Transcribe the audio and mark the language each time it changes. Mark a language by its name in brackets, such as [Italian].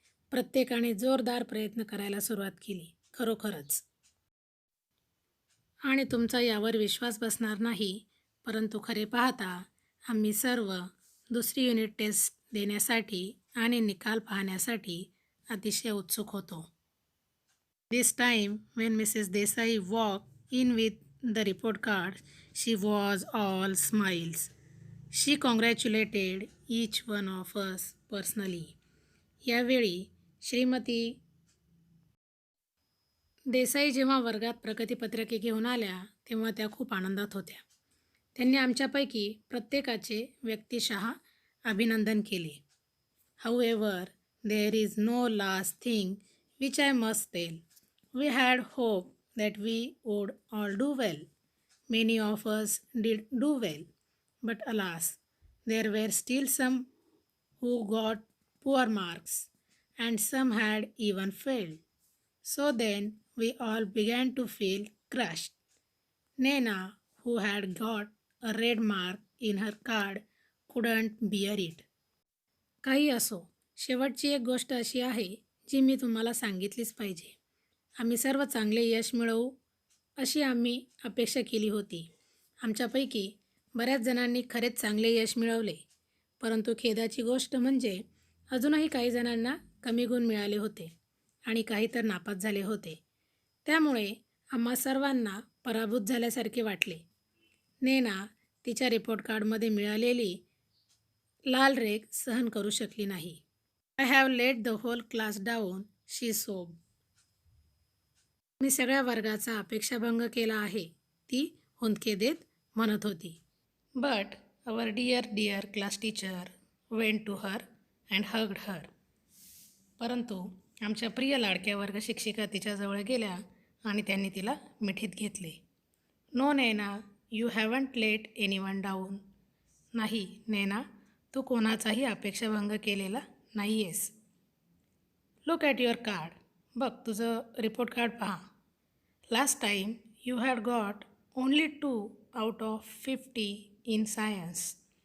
[Marathi] प्रत्येकाने जोरदार प्रयत्न करायला सुरुवात केली. खरोखरच. आणि तुमचा यावर विश्वास बसणार नाही, परंतु खरे पाहता आम्ही सर्व दुसरी युनिट टेस्ट देण्यासाठी आणि निकाल पाहण्यासाठी अतिशय उत्सुक होतो. [English] This time, when Mrs. Desai walked in with the report card, she was all smiles. She congratulated each one of us personally. [Marathi] यावेळी श्रीमती देसाई जेव्हा वर्गात प्रगतीपत्रके घेऊन आल्या तेव्हा त्या खूप आनंदात होत्या. त्यांनी आमच्यापैकी प्रत्येकाचे व्यक्तिशः अभिनंदन केले. [English] However, there is no last thing which I must tell. We had hoped that we would all do well. Many of us did do well, but alas, there were still some who got poor marks, and some had even failed. So then we all began to feel crushed. Nena, who had got a red mark in her card, couldn't bear it. [Marathi] काही असो, शेवटची एक गोष्ट अशी आहे जी मी तुम्हाला सांगितलीच पाहिजे. आम्ही सर्व चांगले यश मिळवू अशी आम्ही अपेक्षा केली होती. आमच्यापैकी बऱ्याच जणांनी खरेच चांगले यश मिळवले, परंतु खेदाची गोष्ट म्हणजे अजूनही काही जणांना कमी गुण मिळाले होते आणि काही तर नापास झाले होते. त्यामुळे आम्हा सर्वांना पराभूत झाल्यासारखे वाटले. नेना तिच्या रिपोर्ट कार्डमध्ये मिळालेली लाल रेघ सहन करू शकली नाही. [English] I have let the whole class down, she sob. [Marathi] मी सगळ्या वर्गाचा अपेक्षाभंग केला आहे, ती हुंदके देत म्हणत होती. [English] But our dear class teacher went to her and hugged her. [Marathi] परंतु आमच्या प्रिय लाडक्या वर्ग शिक्षिका तिच्याजवळ गेल्या आणि त्यांनी तिला मिठीत घेतले. [English] No Naina, you haven't let anyone down. [Marathi] नाही नैना, तू कोणाचाही अपेक्षाभंग केलेला नाही आहेस. [English] Look at your card. [Marathi] बघ तुझं रिपोर्ट कार्ड पहा. [English] Last time you had got only 2 out of 50 in science.